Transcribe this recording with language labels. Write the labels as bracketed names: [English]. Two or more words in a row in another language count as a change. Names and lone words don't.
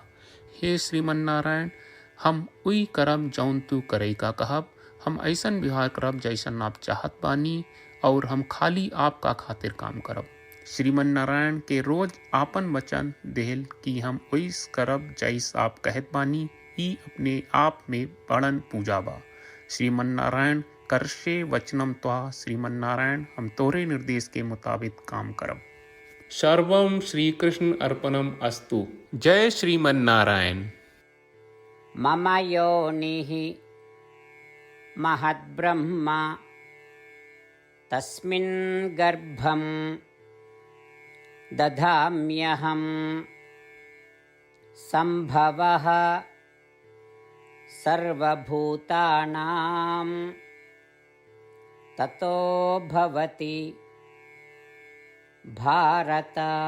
[Bhojpuri] हे श्रीमन नारायण, हम उई करब जौन तू करे का कहब। हम ऐसन व्यवहार करब जैसन आप चाहत बानी और हम खाली आपका खातिर काम करब। श्रीमन नारायण के रोज आपन वचन देहल कि हम ओइस करब जैस आप कहत बानी। ही अपने आप में बड़न पूजा बा। [Sanskrit] श्रीमन्नारायण करशे वचनम त्वा, [Bhojpuri] श्रीमन्नारायण हम तोरे निर्देश के मुताबिक काम करब। [Sanskrit] सर्वम श्री कृष्ण अर्पणम अस्तु। [Bhojpuri] जय श्रीमन्नारायण। [Sanskrit] मम योनिः महद्ब्रह्म तस्मिन् गर्भं दधाम्यहं सम्भवः सर्वभूतानां ततो भवति भारत।